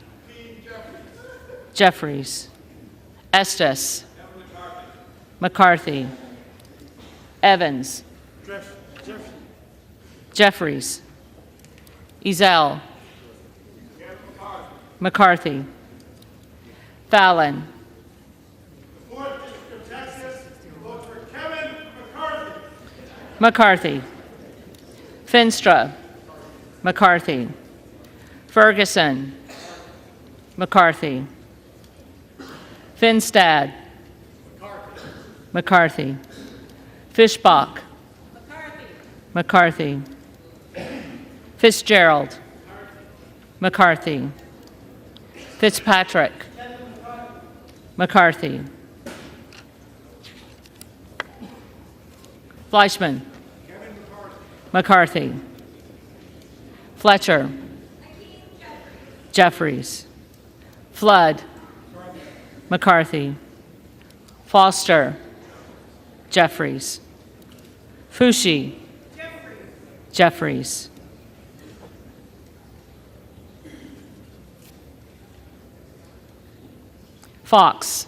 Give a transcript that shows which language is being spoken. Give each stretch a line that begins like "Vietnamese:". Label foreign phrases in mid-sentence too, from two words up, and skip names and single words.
English: Jeffries. Estes. McCarthy. Evans. Jeffries. Ezell. McCarthy. Fallon. The 4th District of Texas votes for Kevin McCarthy. McCarthy. Finstra. McCarthy. Ferguson. McCarthy. Finstad. McCarthy. Fishbach. McCarthy. Fitzgerald. McCarthy. Fitzpatrick. McCarthy. Fleischman. McCarthy. Fletcher. Jeffries. Flood. McCarthy. Foster. Jeffries. Fushi. Jeffries. Fox.